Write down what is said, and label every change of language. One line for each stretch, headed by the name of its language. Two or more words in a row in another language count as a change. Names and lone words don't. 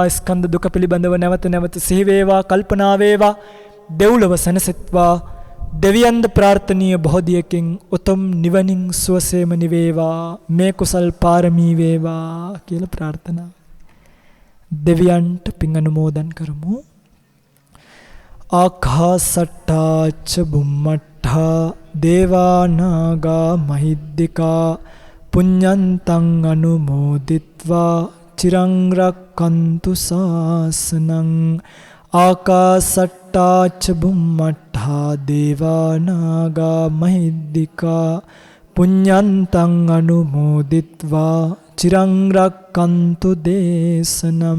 Sinhala: ස්කන්ධ දුක පිළිබඳව නැවත නැවත සිහි වේවා, කල්පනා වේවා. දෙව්ලොව සැනසෙත්වා. දෙවියන්ද ප්‍රාර්ථනීය බෝධියකින් උතුම් නිවනින් සුවසේම නිවේවා. මේ කුසල් පාරමී වේවා කියලා ප්‍රාර්ථනා. දෙවියන්ට පින් අනුමෝදන් කරමු.
Pali: ආකාසට්ටා ච බුම්මට්ටා දේවා නාග මහිද්దికා පුඤ්ඤන්තං අනුමෝදිත්වා චිරං රක්ඛන්තු ශාසනං. ආකාසට්ටා ච බුම්මට්ටා දේවා නාග මහිද්దికා පුඤ්ඤන්තං අනුමෝදිත්වා චිරං රක්ඛන්තු දේශනම්.